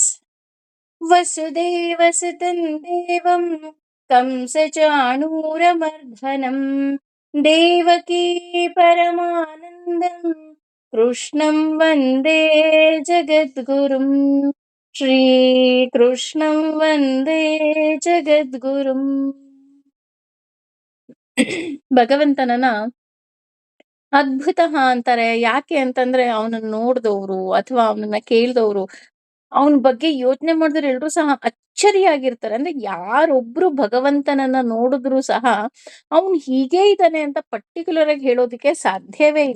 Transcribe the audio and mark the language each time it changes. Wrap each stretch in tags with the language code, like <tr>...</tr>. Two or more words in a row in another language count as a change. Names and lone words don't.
<sa>ವಸುದೇವಸುತಂ ದೇವಂ ಕಂಸಚಾಣೂರಮರ್ಧನಂ ದೇವಕೀ ಪರಮಾನಂದಂ ಕೃಷ್ಣಂ ವಂದೇ ಜಗದ್ಗುರುಂ. ಶ್ರೀಕೃಷ್ಣಂ ವಂದೇ ಜಗದ್ಗುರುಂ.</sa> <kn>ಭಗವಂತನನ್ನ ಅದ್ಭುತ ಅಂತಾರೆ. ಯಾಕೆ ಅಂತಂದ್ರೆ ಅವನನ್ನ ನೋಡ್ದವ್ರು ಅಥವಾ ಅವನನ್ನ ಕೇಳ್ದವ್ರು ಅವನ ಬಗ್ಗೆ ಯೋಚನೆ ಮಾಡಿದ್ರೆ ಎಲ್ರೂ ಸಹ ಅಚ್ಚರಿಯಾಗಿರ್ತಾರೆ. ಅಂದ್ರೆ ಯಾರೊಬ್ರು ಭಗವಂತನನ್ನ ನೋಡಿದ್ರು ಸಹ ಅವನು ಹೀಗೆ ಇದ್ದಾನೆ ಅಂತ ಪರ್ಟಿಕ್ಯುಲರ್ ಆಗಿ ಹೇಳೋದಕ್ಕೆ ಸಾಧ್ಯವೇ ಇಲ್ಲ.</kn>